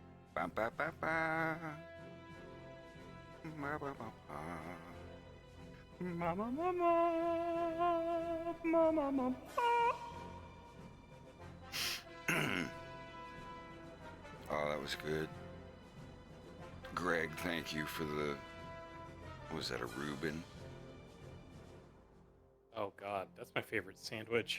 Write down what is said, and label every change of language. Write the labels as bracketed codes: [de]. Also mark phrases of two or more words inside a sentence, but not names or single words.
[en] Ba, ba, ba, ba. Ba, ba, ba, ba. Mama, mama, mama, mama. Oh, that was good. Greg, thank you for the... Was that a Reuben? Oh God, that's my favorite sandwich.